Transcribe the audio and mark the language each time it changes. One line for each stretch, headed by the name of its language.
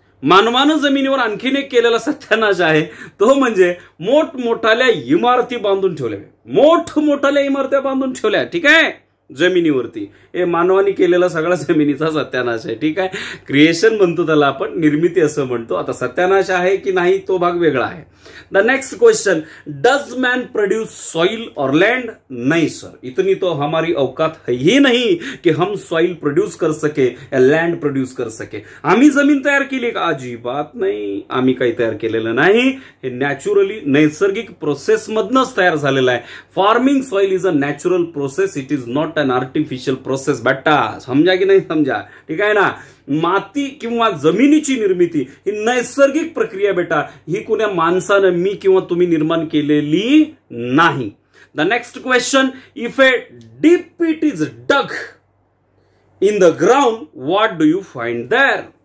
Marathi: मानवानं जमिनीवर आणखीन एक केलेला सत्यानाश आहे, तो म्हणजे मोठमोठाल्या इमारती बांधून ठेवल्या. मोठमोठाल्या इमारत्या बांधून ठेवल्या. ठीक आहे, जमिनीवरती. हे मानवाने केलेला सगळा जमिनीचा सत्यानाश आहे. ठीक आहे, क्रिएशन म्हणतो त्याला आपण, निर्मिती असं म्हणतो. आता सत्यानाश आहे की नाही तो भाग वेगळा आहे.
English: The next question, does man produce soil और land.
Hindi: नहीं सर, इतनी तो हमारी औकात है ही नहीं कि हम सॉइल प्रोड्यूस कर सके या लँड प्रोड्यूस कर सके.
Marathi: आम्ही जमीन तयार केली का. अजिबात नाही, आम्ही काही तयार केलेलं नाही. हे नॅचरली नैसर्गिक प्रोसेस मधनच तयार झालेलं आहे.
English: Farming soil is a natural process, it is not an artificial process.
Marathi: बेटा समजा की नाही समजा. ठीक आहे ना. माती किंवा जमिनीची निर्मिती ही नैसर्गिक प्रक्रिया बेटा. ही कुण्या माणसानं, मी किंवा तुम्ही निर्माण केलेली नाही.
English: The next question, if a deep pit is dug in the ground, what do you find there.